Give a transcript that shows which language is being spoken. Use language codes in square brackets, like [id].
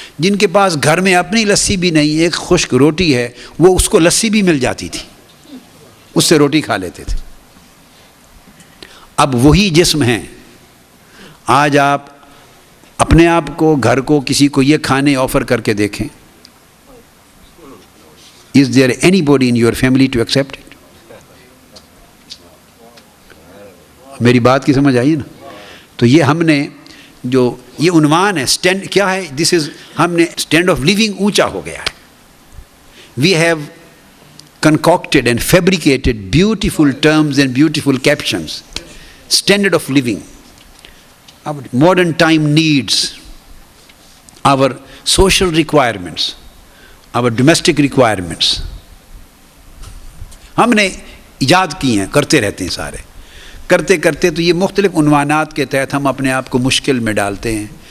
[ur] جن کے پاس گھر میں اپنی لسی بھی نہیں، ایک خشک روٹی ہے، وہ اس کو لسی بھی مل جاتی تھی، اس سے روٹی کھا لیتے تھے. اب وہی جسم ہیں. آج آپ اپنے آپ کو، گھر کو، کسی کو یہ کھانے آفر کر کے دیکھیں. [en] Is there anybody in your family to accept it? [ur] میری بات کی سمجھ آئی نا. تو یہ ہم نے جو یہ عنوان ہے اسٹینڈ کیا ہے، [en] this is, [ur] ہم نے اسٹینڈ آف لیونگ اونچا ہو گیا ہے. [en] We have concocted and fabricated beautiful terms and beautiful captions. Standard of living, our modern time needs, our social requirements, our domestic requirements. [ur] ہم نے ایجاد کی ہیں، کرتے رہتے ہیں سارے، کرتے کرتے تو یہ مختلف عنوانات کے تحت ہم اپنے آپ کو مشکل میں ڈالتے ہیں.